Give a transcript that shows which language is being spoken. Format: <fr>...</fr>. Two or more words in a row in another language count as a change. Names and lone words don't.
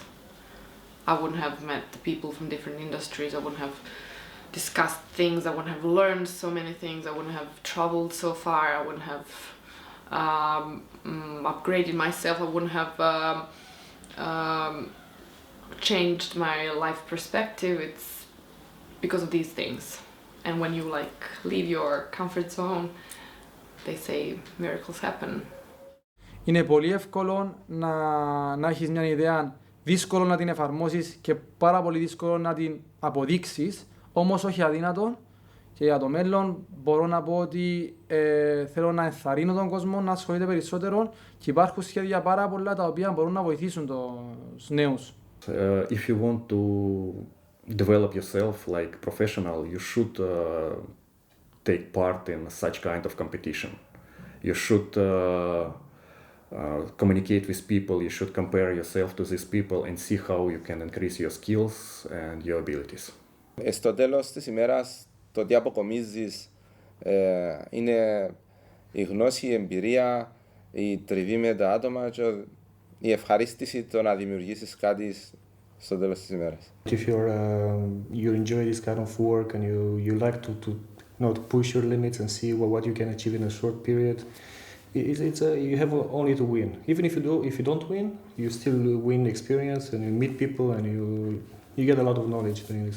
<en>I wouldn't have met the people from different industries, I wouldn't have discussed things, I wouldn't have learned so many things, I wouldn't have traveled so far, I wouldn't have upgraded myself, I wouldn't have changed my life perspective. It's because of these things. And when you leave your comfort zone, they say miracles happen.</en> <el>Είναι πολύ εύκολο να έχεις μια ιδέα, δύσκολο να την εφαρμόσεις και πάρα πολύ δύσκολο να την αποδείξεις, όμως όχι αδύνατο. Και για το μέλλον μπορώ να πω ότι θέλω να ενθαρρύνω τον κόσμο να ασχολείται περισσότερο και υπάρχουν σχέδια πάρα πολλά τα οποία μπορούν να βοηθήσουν τους νέους.</el> <en>If you want to develop yourself like professional, you should take part in such kind of competition. You should communicate with people, you should compare yourself to these people and see how you can increase your skills and your abilities.</en> <el>Στο τέλος της ημέρας, το τι αποκομίζεις είναι η γνώση, η εμπειρία, η τριβή με τα άτομα και η ευχαρίστηση το να δημιουργήσεις κάτι στο τέλος της ημέρας.</el> <en>If you enjoy this kind of work and you like to push your limits and see what you can achieve in a short period, you have only to win. Even if you don't win, you still win experience and you meet people and you get a lot of knowledge doing this.</en>